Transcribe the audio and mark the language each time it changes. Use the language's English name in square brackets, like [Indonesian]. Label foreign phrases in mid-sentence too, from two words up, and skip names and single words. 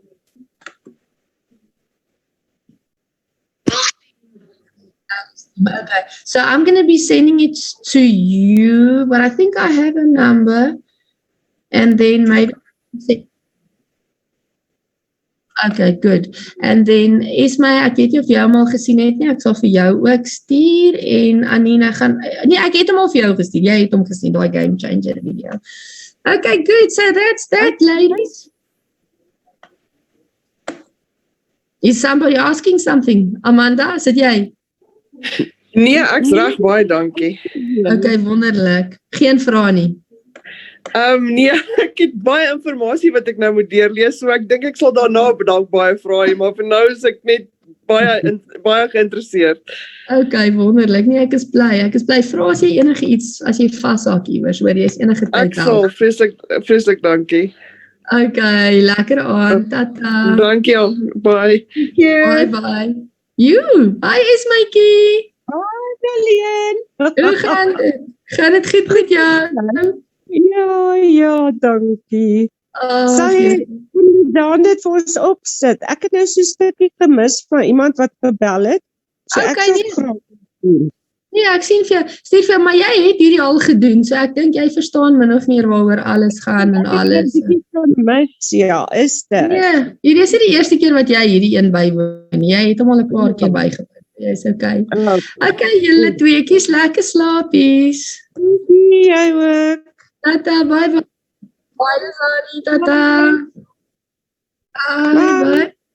[English] Okay, so I'm going to be sending it to you, but I think I have a number, and then maybe. Okay, good. And then [Afrikaans] Esme, ek weet nie of jy hom al gesien het nie. Ek sal vir jou ook stuur en Anina gaan nee, ek het hom al vir jou gestuur. Jy het hom gesien, daai Game Changer video. [English] Okay, good. So that's that, ladies. Is somebody asking something? [Afrikaans] Amanda, is dit jy? Nee, ek's reg, baie dankie. Okay, wonderlik. Geen vrae nie. Nee, ek het baie inligting wat ek nou moet deurlees, so ek dink ek sal daarna dalk baie vra hê, maar vir nou is ek net baie geïnteresseerd. Okay, wonderlik. Nee, ek is bly. Vra as jy enige iets, as jy vashaak iewers, hoor jy is enige tyd. Ek sal, vreeslik dankie. Okay, lekker aand. Tata. Dankie al, bye. [English] Bye. Hi Ismaitjie. [Afrikaans] Hi, Daleen. Hoe gaan dit? Gaan dit goed met jou? Ja, dankie. Sal jy dan dit vir ons opsit? Ek het nou so 'n stukkie gemis van iemand wat gebel het. So ek sal graag. Ja, ek sien vir jou, stuur vir jou, maar jy het hierdie al gedoen, so ek dink jy verstaan min of meer waaroor alles gaan en alles. Ja, is dit. Ja, hierdie is nie die eerste keer wat jy hierdie een bywoon. Jy het hom al 'n paar keer bygewoon. Jy's okay. Okay, julle tweeetjies, lekker slaapies. Jy ook. Tata, [English] bye. Bye, [Afrikaans] Lizanie, tata. Bye.